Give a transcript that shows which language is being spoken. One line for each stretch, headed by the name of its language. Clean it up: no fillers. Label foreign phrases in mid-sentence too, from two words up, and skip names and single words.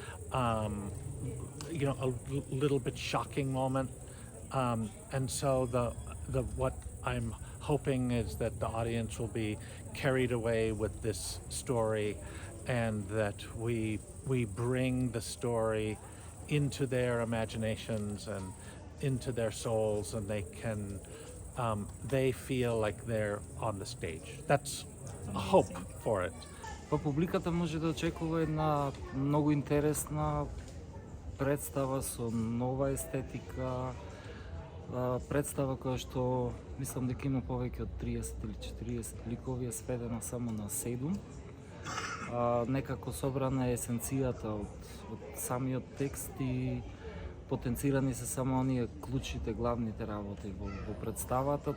English: A little bit shocking moment, and so the what I'm hoping is that the audience will be carried away with this story, and that we bring the story into their imaginations and into their souls, and they feel like they're on the stage. That's a hope for it.
Macedonian: Па публиката може да очекува една многу интересна представа со нова естетика, представа која што мислам дека има повеќе од 30 или 40 ликови, е сведена само на 7. Некако собрана е есенцијата од самиот текст и потенцирани се само оние клучните, главните работи во представата.